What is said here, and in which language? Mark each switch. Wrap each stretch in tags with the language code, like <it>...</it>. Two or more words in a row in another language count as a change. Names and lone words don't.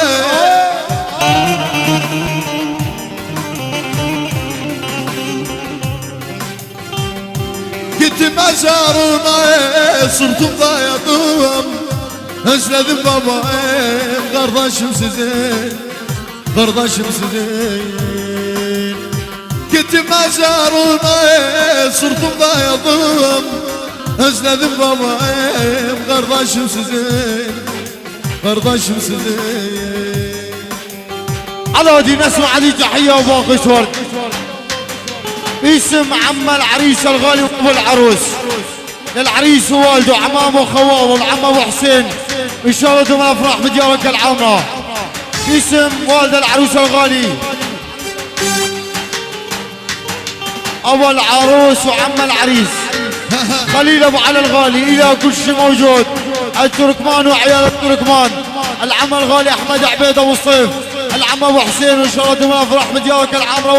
<tr>Gittim mezarına sırtımda yadım, özledim babam kardeşim sizi, kardeşim sizi. Gittim mezarına sırtımda yadım, özledim babam kardeşim sizi, kardeşim sizi.</tr> <ar>على دي نسمع هذه تحية وباقي ورد باسم عم العريس الغالي وابو العروس، للعريس ووالده عمامه وخواله والعم ابو حسين، ان شاء الله دوم الافراح بديارك العامرة. باسم والد العروس الغالي ابو العروس وعم العريس خليل ابو علي الغالي، الى كل شيء موجود، التركمان وعيال التركمان، العم الغالي احمد عبيد ابو الصيف، العم ابو حسين، وان شاء الله دوم الافراح بديارك العامرة.</ar>